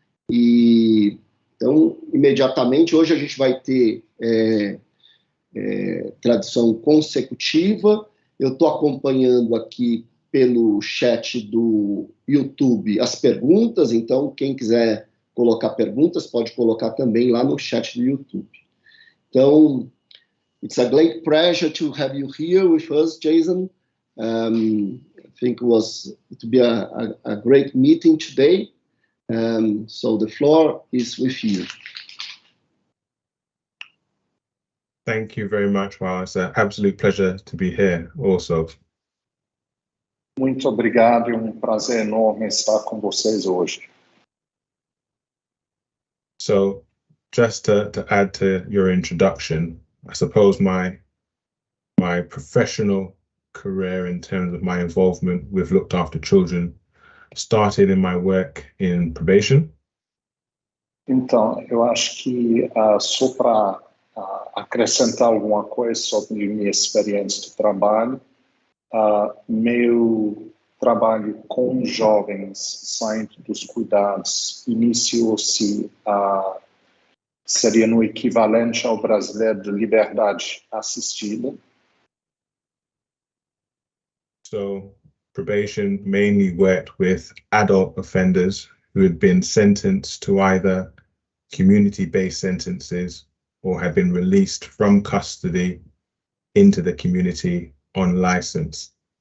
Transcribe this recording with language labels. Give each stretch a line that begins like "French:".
Portuguese: E então, imediatamente, hoje a gente vai ter tradução consecutiva. Eu estou acompanhando aqui pelo chat do YouTube as perguntas, então quem quiser colocar perguntas pode colocar também lá no chat do YouTube. Então,
English: it's a great pleasure to have you here with us, Jason. I think it will be a great meeting today. So the floor is with you. Thank you very much, Raul. It's an absolute pleasure to be here also.
Portuguese: Muito obrigado, é um prazer enorme estar com vocês hoje.
English: So, just to add to your introduction, I suppose my professional career in terms of my involvement with looked after children started in my work in probation.
Portuguese: Então, eu acho que só para acrescentar alguma coisa sobre minha experiência de trabalho, meu trabalho com jovens saindo dos cuidados iniciou-se seria no equivalente ao brasileiro de liberdade assistida.
English: So, probation mainly worked with adult offenders who had been sentenced to either community-based sentences or had been released from custody into the community on license.